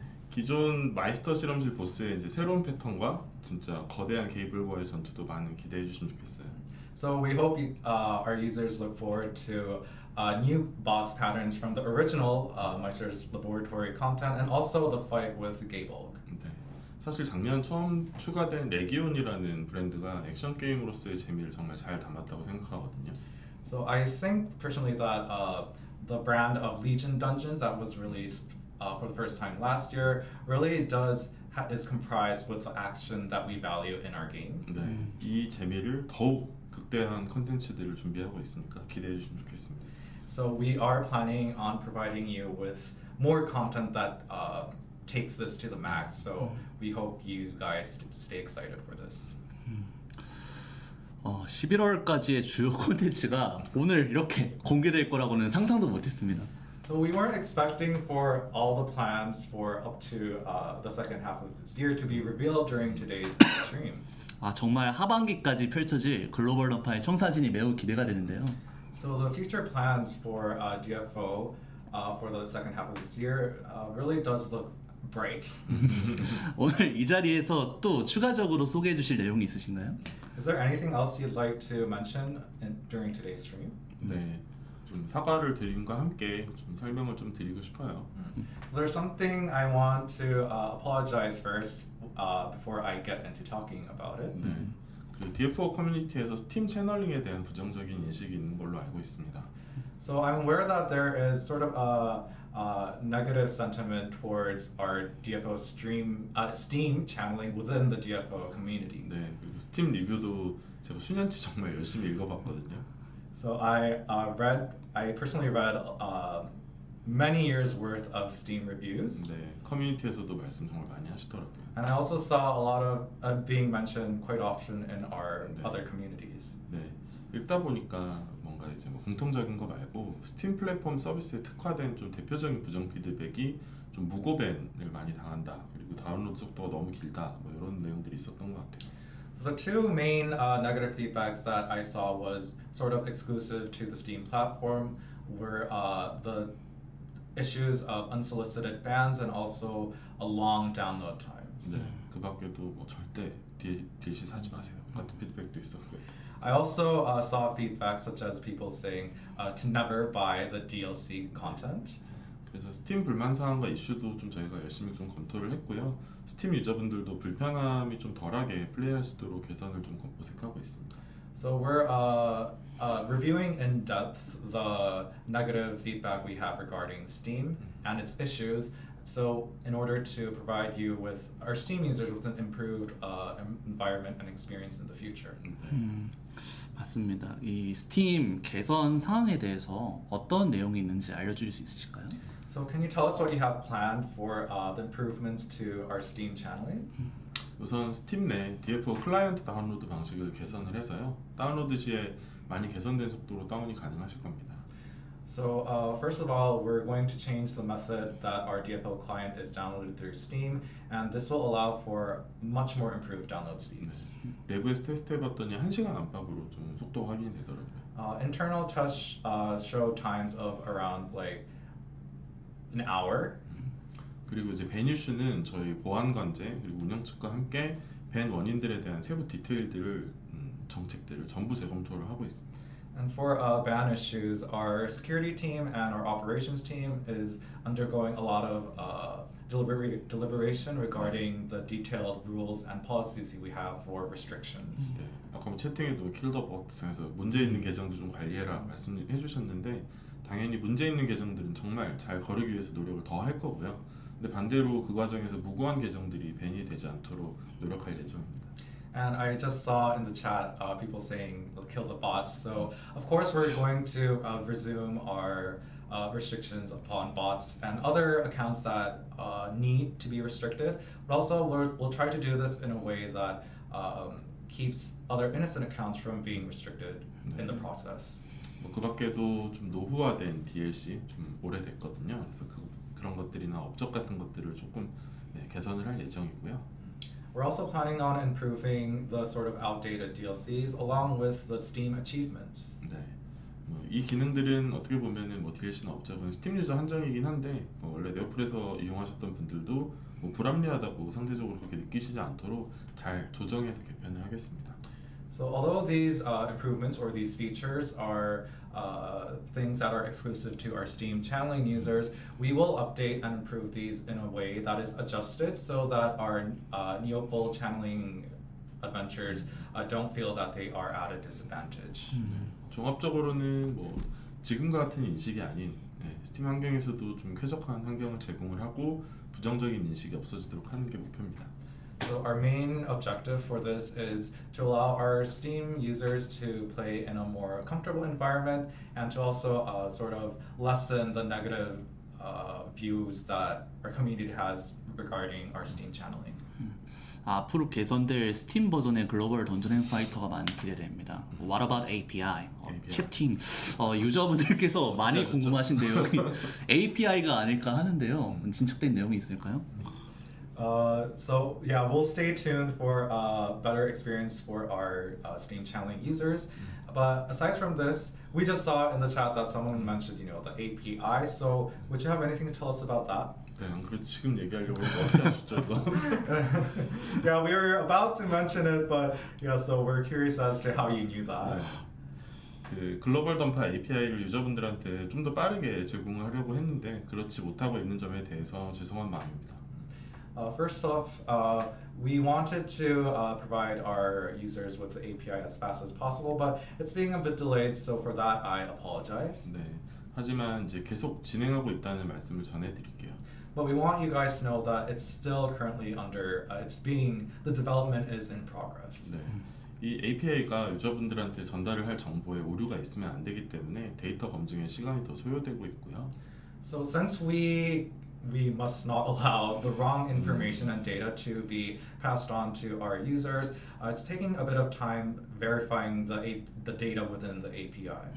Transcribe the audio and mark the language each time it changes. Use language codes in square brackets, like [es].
[ko] 기존 마이스터 실험실 보스의 이제 새로운 패턴과 진짜 거대한 게이블과의 전투도 많은 기대해 주시면 좋겠어요. [en] So we hope our users look forward to new boss patterns from the original Meister's Laboratory content and also the fight with Gable. [ko] 네, 사실 작년 처음 추가된 레기온이라는 브랜드가 액션 게임으로서의 재미를 정말 잘 담았다고 생각하거든요. [en] So I think personally that the brand of Legion Dungeons that was released for the first time last year really is comprised with the action that we value in our game. [ko] 네, 이 재미를 더욱 극대화한 컨텐츠들을 준비하고 있으니까 기대해 주시면 좋겠습니다. [en] So we are planning on providing you with more content that takes this to the max. So we hope you guys stay excited for this. [ko] 11월까지의 주요 콘텐츠가 오늘 이렇게 공개될 거라고는 상상도 못했습니다. [en] So we weren't expecting for all the plans for up to the second half of this year to be revealed during today's stream. [ko] 정말 하반기까지 펼쳐질 글로벌 던파의 청사진이 매우 기대가 되는데요. [en] So the future plans for DFO for the second half of this year really does look bright. [ko] 오늘 이 자리에서 또 추가적으로 소개해 주실 내용이 있으신가요? [en] Is there anything else you'd like to mention during today's stream? [ko] 네, 좀 사과를 드림과 함께 좀 설명을 좀 드리고 싶어요. [en] There's something I want to apologize first before I get into talking about it. [ko] 네, 그 DFO 커뮤니티에서 스팀 채널링에 대한 부정적인 인식이 있는 걸로 알고 있습니다. [en] So I'm aware that there is sort of a negative sentiment towards our DFO Steam channeling within the DFO community. [ko] 네, 그리고 스팀 리뷰도 제가 수년치 정말 열심히 읽어봤거든요. [en] So I personally read many years worth of Steam reviews. [ko] 네, 커뮤니티에서도 말씀 정말 많이 하시더라고요. [en] And I also saw a lot of being mentioned quite often in our [ko] 네. [en] other communities. [ko] 네, 읽다 보니까 뭔가 이제 뭐 공통적인 거 말고 스팀 플랫폼 서비스에 특화된 좀 대표적인 부정 피드백이 좀 무고밴을 많이 당한다. 그리고 다운로드 속도가 너무 길다. 뭐 이런 내용들이 있었던 것 같아요. [en] The two main negative feedbacks that I saw was sort of exclusive to the Steam platform were the issues of unsolicited bans and also a long download times. [ko] 네, 그 밖에도 뭐 절대 DLC 사지 마세요. 같은 피드백도 있었고요. [en] I also saw feedback such as people saying to never buy the DLC content. [ko] 그래서 스팀 불만 사항과 이슈도 좀 저희가 열심히 좀 검토를 했고요. 스팀 유저분들도 불편함이 좀 덜하게 플레이할 수 있도록 개선을 좀 모색하고 있습니다. [en] So we're reviewing in depth the negative feedback we have regarding Steam and its issues. So in order to provide you with our Steam users with an improved environment and experience in the future. [ko] 맞습니다. 이 스팀 개선 사항에 대해서 어떤 내용이 있는지 알려주실 수 있으실까요? [en] So can you tell us what you have planned for the improvements to our Steam channeling? [ko] 우선 스팀 내 DFO 클라이언트 다운로드 방식을 개선을 해서요. 다운로드 시에 많이 개선된 속도로 다운이 가능하실 겁니다. [en] So first of all, we're going to change the method that our DFO client is downloaded through Steam, and this will allow for much more improved download speeds. [ko] 내부에서 테스트해봤더니 1시간 안팎으로 좀 속도가 확인이 되더라고요. [en] Internal tests show times of around like an hour. [ko] 그리고 이제 밴 이슈는 저희 보안 관제 그리고 운영 측과 함께 밴 원인들에 대한 세부 디테일들을 정책들을 전부 재검토를 하고 있습니다. [en] And for ban issues, our security team and our operations team is undergoing a lot of deliberation regarding the detailed rules and policies we have for restrictions. [ko] 네, 아까 뭐 채팅에도 킬더 버튼에서 문제 있는 계정도 좀 관리해라 말씀해 주셨는데 당연히 문제 있는 계정들은 정말 잘 거르기 위해서 노력을 더 할 거고요. 근데 반대로 그 과정에서 무고한 계정들이 밴이 되지 않도록 노력할 예정입니다. [en] And I just saw in the chat people saying kill the bots. So of course we're going to resume our restrictions upon bots and other accounts that need to be restricted. But also we'll try to do this in a way that keeps other innocent accounts from being restricted in the process. [ko] 그 밖에도 좀 노후화된 DLC 좀 오래됐거든요. 그래서 그런 것들이나 업적 같은 것들을 조금 개선을 할 예정이고요. [en] We're also planning on improving the sort of outdated DLCs along with the Steam achievements. [ko] 네, 이 기능들은 어떻게 보면은 뭐 DLC나 업적은 스팀 유저 한정이긴 한데 원래 네오플에서 이용하셨던 분들도 뭐 불합리하다고 상대적으로 그렇게 느끼시지 않도록 잘 조정해서 개편을 하겠습니다. [en] So although these improvements or these features are things that are exclusive to our Steam channeling users, we will update and improve these in a way that is adjusted so that our Neopol channeling adventures don't feel that they are at a disadvantage. [ko] 종합적으로는 뭐 지금과 같은 인식이 아닌 스팀 환경에서도 좀 쾌적한 환경을 제공을 하고 부정적인 인식이 없어지도록 하는 게 목표입니다. [en] So our main objective for this is to allow our Steam users to play in a more comfortable environment and to also sort of lessen the negative views that our community has regarding our Steam channeling. [ko] 앞으로 개선될 스팀 버전의 글로벌 던전 앤 파이터가 많이 기대됩니다. [en] What about API? [ko] 채팅 유저분들께서 많이 궁금하신 내용이 API가 아닐까 하는데요. 진척된 내용이 있을까요? [en] So yeah, we'll stay tuned for a better experience for our Steam channeling users. But aside from this, we just saw in the chat that someone mentioned, the API. So would you have anything to tell us about that? [ko] 네, 안 그래도 지금 얘기하려고 했는데 어떻게 하셨죠 이거? [en] Yeah, we were about to mention it, but yeah, so we're curious as to how you knew that. [ko] 그 글로벌 던파 API를 유저분들한테 좀 더 빠르게 제공을 하려고 했는데 그렇지 못하고 있는 점에 대해서 죄송한 마음입니다. [en] First off, we wanted to provide our users with the API as fast as possible, but it's being a bit delayed, so for that I apologize. [ko] 네, 하지만 이제 계속 진행하고 있다는 말씀을 전해드릴게요. [en] But we want you guys to know that it's still currently the development is in progress. [ko] 네, 이 API가 유저분들한테 전달을 할 정보에 오류가 있으면 안 되기 때문에 데이터 검증에 시간이 더 소요되고 있고요. [en] So since we must not allow the wrong information and data to be passed on to our users, it's taking a bit of time verifying the data within the API.